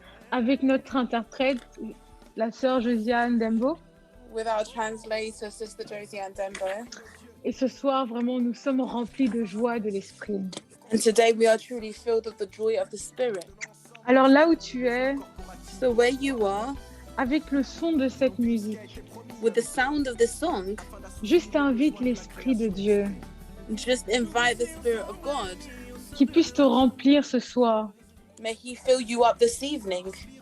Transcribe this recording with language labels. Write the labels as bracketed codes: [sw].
[fr] avec notre interprète, la sœur Josiane Dembo. [en] with our translator, Sister Josie and Dembo. [fr] Et ce soir, vraiment, nous sommes remplis de joie de l'esprit. [en] And today we are truly filled with the joy of the Spirit. [fr] Alors là où tu es, [en] So where you are, [fr] avec le son de cette musique, [en] with the sound of this song, [fr] juste invite l'Esprit de Dieu [en] just invite the Spirit of God. [fr] qui puisse te remplir ce soir. [en] May He fill you up this evening.